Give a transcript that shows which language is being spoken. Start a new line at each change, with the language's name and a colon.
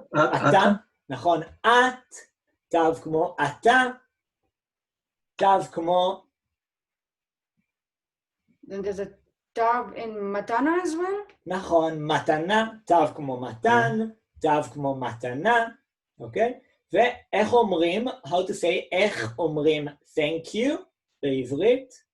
Hebrew: אתה, נכון, את, תו כמו אתה, תו כמו...
English: Then there's a tav in matana as well?
Hebrew: נכון, מתנה, תו כמו מתן, תו כמו מתנה, אוקיי? ואיך אומרים,
English: how to say,
Hebrew: איך אומרים
English: thank you
Hebrew: בעברית?